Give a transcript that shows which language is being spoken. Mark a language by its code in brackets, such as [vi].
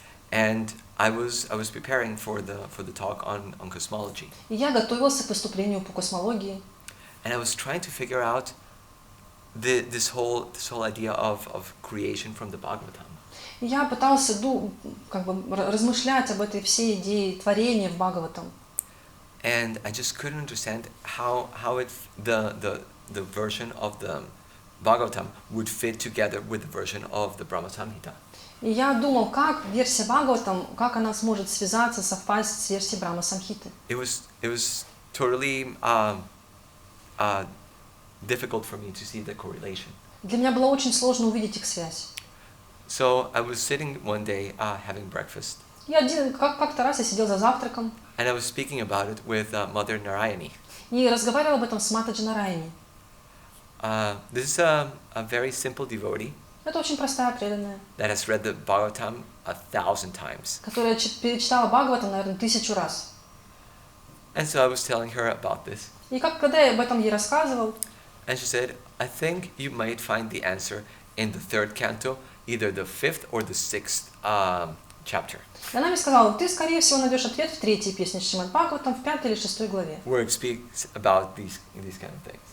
[en] And I was preparing for the talk on cosmology. [ru] И я готовился к выступлению по космологии. [en] And I was trying to figure out this whole idea of creation from the Bhagavatam. [ru] И я пытался размышлять об этой всей идее творения в Бхагаватам. [en] And I just couldn't understand how the version of the Bhagavatam would fit together with the version of the Brahma Samhita. [ru] И я думал, как версия Бхагаватам, как она сможет связаться, совпасть с версией Брахма Самхиты. [en] It was totally difficult for me to see the correlation. [ru] Для меня было очень сложно увидеть их связь. [en] So I was sitting one day having breakfast. [ru] Как-то раз я сидел за завтраком. [en] And I was speaking about it with Mother Narayani. [ru] И разговаривал об этом с Матаджи Нараяни. [en] This is a very simple devotee. [ru] Это очень простая преданная. [en] That has read the Bhagavatam 1,000 times. [ru] Которая перечитала Бхагаватам, наверное, 1000 раз. [en] And so I was telling her about this. [ru] И когда я об этом ей рассказывал, [en] And she said, I think you might find the answer in the 3rd canto, either the 5th or the 6th chapter. [ru] И она мне сказала, ты, скорее всего, найдешь ответ в 3-й песне Шримад Бхагаватам, в 5-й или 6-й главе. [en] Where it speaks about these kind of things.